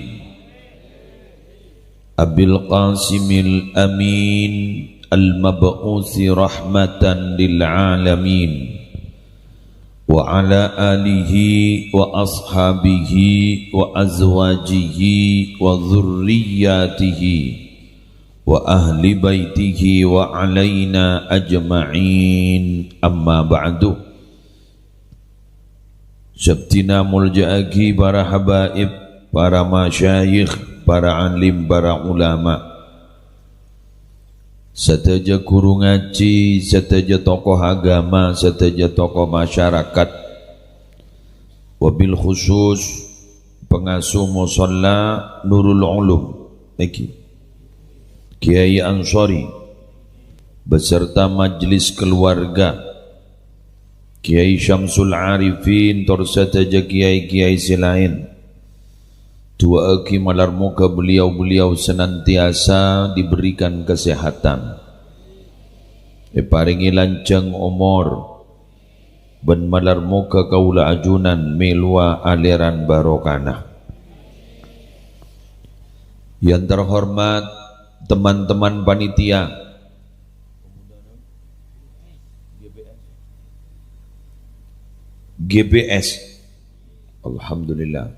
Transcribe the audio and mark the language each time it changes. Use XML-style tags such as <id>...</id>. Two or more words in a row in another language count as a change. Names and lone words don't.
<ar>أبي القاسم الأمين المبعوث رحمة للعالمين وعلى آله وأصحابه وأزواجه وذرياته وأهل بيته وعلينا أجمعين أما بعد.</ar> <mad>Sabtina mulja'aki para habaib, para masyayikh, para alim, para ulama, seteja guru ngaji, seteja tokoh agama, seteja tokoh masyarakat, wabil khusus pengasuh musalla Nurul Ulum Kiai Ansori beserta majlis keluarga, Kiai Syamsul Arifin, tor seteja kiai-kiai selain. Dua aki malar muka beliau-beliau</mad> <id>senantiasa diberikan kesehatan,</id> <mad>diparingi lancang umur, ben malar muka kaula ajunan melua aliran barokana.</mad> <id>Yang terhormat teman-teman panitia, GBS, alhamdulillah.</id>